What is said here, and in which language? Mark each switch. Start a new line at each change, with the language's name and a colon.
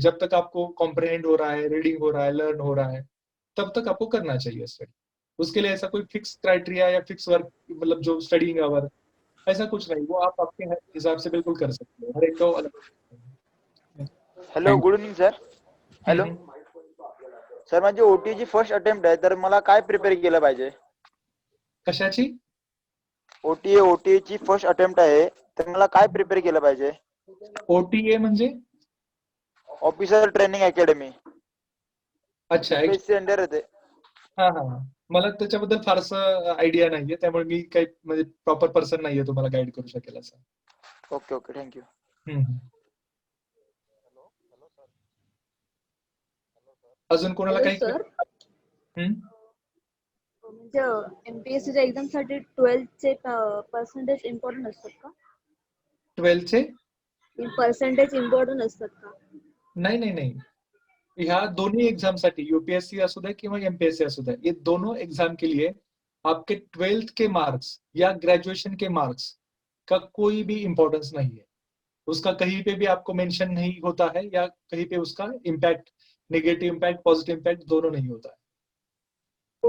Hindi: जब तक आपको कॉम्प्रिहेंड हो रहा है, रीडिंग हो रहा है, लर्न हो रहा है, तब तक आपको करना चाहिए स्टडी। उसके लिए ऐसा कोई फिक्स क्राइटेरिया या फिक्स वर्क मतलब जो स्टडीइंग आवर ऐसा कुछ नहीं, वो आप आपके हिसाब से बिल्कुल कर सकते हो, हर एक को अलग।
English: Hello, good evening sir.
Marathi: Hello sir, माझी ओटीची फर्स्ट अटेम्प्ट आहे, तर मला काय प्रिपेअर केलं पाहिजे? कशाची? ओटीची फर्स्ट अटेम्प्ट आहे, तर मला काय प्रिपेअर केलं पाहिजे? ओटीए म्हणजे ऑफिसर ट्रेनिंग अकॅडमी.
Hindi: अच्छा,
Marathi: UPSC अंडर येते. हा हा हा. मला त्याच्याबद्दल फारसं आयडिया नाहीये, त्यामुळे मी काही म्हणजे प्रॉपर पर्सन नाहीये तुम्हाला गाईड करू शकेल असं.
English: Okay okay, thank you.
Marathi: अजून कोणाला काही म्हणजे एमपीएससीच्या एक्झाम साठी 12th चे पर्सेंटेज इम्पॉर्टंट असतात का? 12th चे पर्सेंटेज इम्पॉर्टंट असतात का?
Hindi: नहीं नहीं नहीं, यहाँ दोनों एग्जाम
Marathi: साठी यूपीएससी असू दे
Hindi: किंवा एमपीएससी असू दे, ये दोनों एग्जाम के लिए आपके 12th के मार्क्स या ग्रेजुएशन के मार्क्स का कोई भी इम्पोर्टेंस नहीं है। उसका कहीं पे भी आपको मेंशन नहीं होता है या कहीं पे उसका impact, negative impact, positive impact दोनों नहीं होता है।